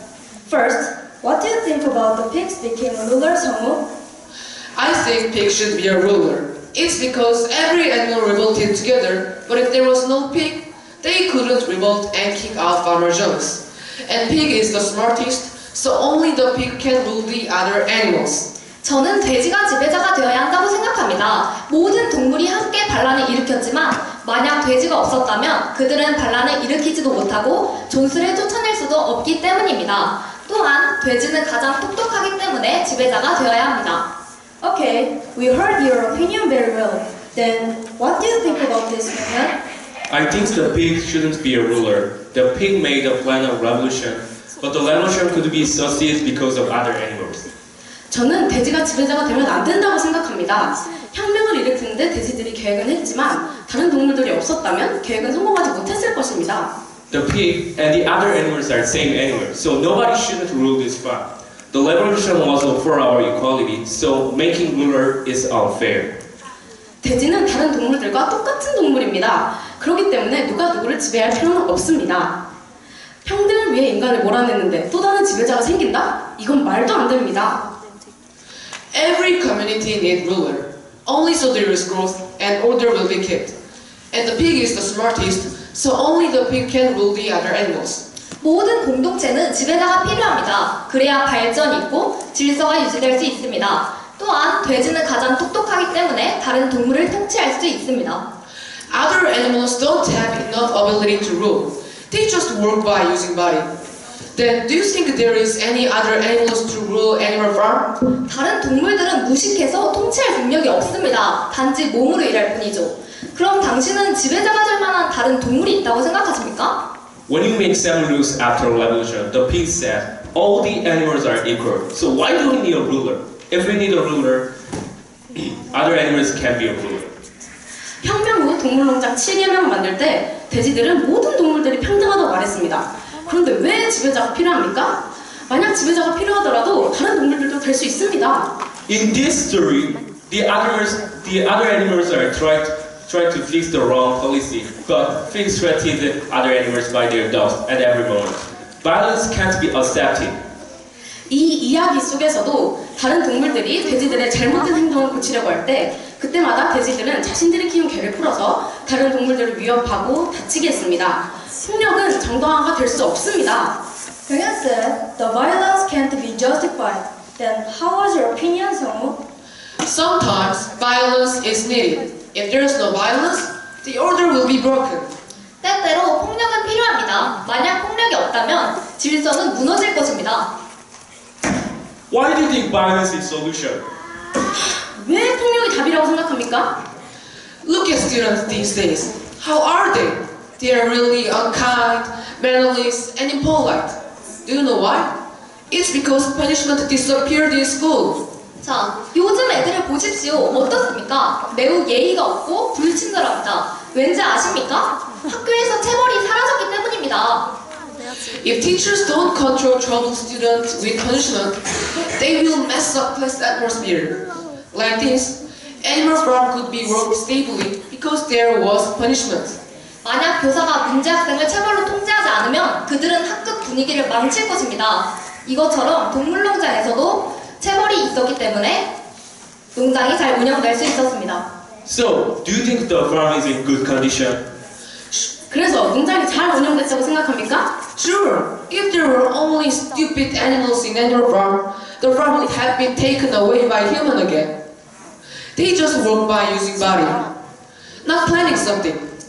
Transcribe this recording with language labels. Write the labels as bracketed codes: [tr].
[en] First, what do you think about the pigs became a ruler, Sung-woo? I think pig should be a ruler. It's because every animal revolted together, but if there was no pig, they couldn't revolt and kick out Farmer Jones. And pig is the smartest, so only the pig can rule the other animals. [ko] 저는 돼지가 지배자가 되어야 한다고 생각합니다. 모든 동물이 함께 반란을 일으켰지만 만약 돼지가 없었다면 그들은 반란을 일으키지도 못하고 존스를 쫓아낼 수도 없기 때문입니다. 또한 돼지는 가장 똑똑하기 때문에 지배자가 되어야 합니다. [en] Okay, we heard your opinion very well. Then, what do you think about this, Myung-hyun? I think the pig shouldn't be a ruler. The pig made a plan of revolution, but the revolution could be succeed because of other animals. [ko] 저는 돼지가 지배자가 되면 안 된다고 생각합니다. 혁명을 일으키는데 돼지들이 계획은 했지만 다른 동물들이 없었다면 계획은 성공하지 못했을 것입니다. [en] The pig and the other animals are same animals, so nobody shouldn't rule this farm. The revolution was for our equality, so making ruler is unfair. [ko] 돼지는 다른 동물들과 똑같은 동물입니다. 그렇기 때문에 누가 누구를 지배할 필요는 없습니다. 평등을 위해 인간을 몰아냈는데 또 다른 지배자가 생긴다? 이건 말도 안 됩니다. [en] Every community needs ruler. Only so there is growth and order will be kept. And the pig is the smartest, so only the pig can rule the other animals. [ko] 모든 공동체는 지배자가 필요합니다. 그래야 발전이 있고 질서가 유지될 수 있습니다. 또한 돼지는 가장 똑똑하기 때문에 다른 동물을 통치할 수 있습니다. [en] Other animals don't have enough ability to rule. They just work by using body. Then do you think there is any other animals to rule animal farm? [ko] 다른 동물들은 무식해서 통치할 능력이 없습니다. 단지 몸으로 일할 뿐이죠. 그럼 당신은 지배자가 될 만한 다른 동물이 있다고 생각하십니까? [en] When you make seven rules after a revolution, the pig said, all the animals are equal, so why do we need a ruler? If we need a ruler, other animals can be a ruler. [ko] 혁명 후 동물농장 7개명을 만들 때 돼지들은 모든 동물들이 평등하다고 말했습니다. 그런데 왜 지배자가 필요합니까? 만약 지배자가 필요하더라도 다른 동물들도 될 수 있습니다. [en] In this story, the other animals are trying to fix the wrong policy, but pigs threatened other animals by their dogs at every moment. Violence can't be accepted. [ko] 이 이야기 속에서도 다른 동물들이 돼지들의 잘못된 행동을 고치려고 할 때 그때마다 돼지들은 자신들이 키운 개를 풀어서 다른 동물들을 위협하고 다치게 했습니다. 폭력은 정당화가 될 수 없습니다. [en] Byung-hyun said, the violence can't be justified. Then, how was your opinion, Sung-woo? Sometimes violence is needed. If there is no violence, the order will be broken. [ko] 때때로 폭력은 필요합니다. 만약 폭력이 없다면 질서는 무너질 것입니다. [en] Why do you think violence is solution? [ko] 왜 폭력이 답이라고 생각합니까? [en] Look at students these days. How are they? They are really unkind, mannerless, and impolite. Do you know why? It's because punishment disappeared in school. [ko] 자, 요즘 애들을 보십시오. 어떻습니까? 매우 예의가 없고 불친절합니다. 왠지 아십니까? 학교에서 체벌이 사라졌기 때문입니다. [en] If teachers don't control troubled students with punishment, they will mess up class atmosphere. Like this, animal farm could be worked stably because there was punishment. [ko] 만약 교사가 문제 학생을 체벌로 통제하지 않으면 그들은 학급 분위기를 망칠 것입니다. 이것처럼 동물농장에서도 체벌이 있었기 때문에 농장이 잘 운영될 수 있었습니다. [en] So, do you think the farm is in good condition? [ko] 그래서 농장이 잘 운영됐다고 생각합니까? [en] Sure, if there were only stupid animals in animal farm, the farm would have been taken away by human again. They just work by using body, not planning something.